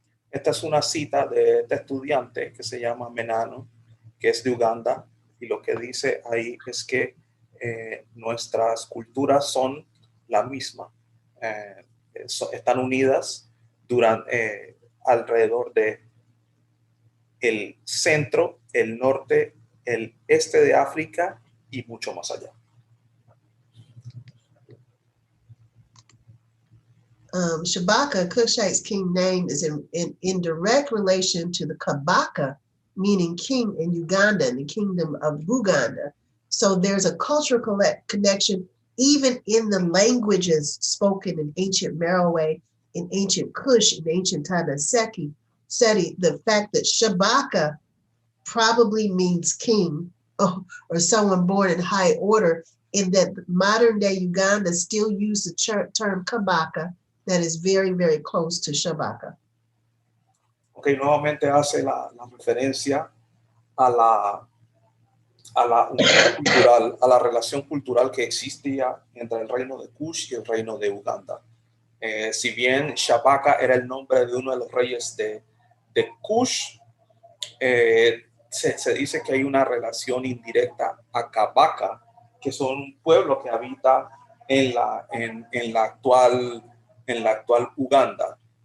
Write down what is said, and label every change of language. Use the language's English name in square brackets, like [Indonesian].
[Spanish] Esta es una cita de este estudiante que se llama Menano, que es de Uganda, y lo que dice ahí es que nuestras culturas son la misma, están unidas alrededor de el centro, el norte, el este de África y mucho más allá. [English] Shabaka, Cushite's king name, is in direct relation to the Kabaka, meaning king in Uganda, in the kingdom of Buganda. So there's a cultural connection even in the languages spoken in ancient Merowe, in ancient Kush, in ancient Tanaseki, Seti, the fact that Shabaka probably means king or someone born in high order, in that modern day Uganda still use the term Kabaka that is very, very close to Shabaka. [Spanish] Ok, nuevamente hace la referencia a la unión cultural, a la relación cultural que existía entre el reino de Kush y el reino de Uganda. Si bien Shabaka era el nombre de uno de los reyes de Kush, se dice que hay una relación indirecta a Kabaka, que son un pueblo que habita en la actual Uganda.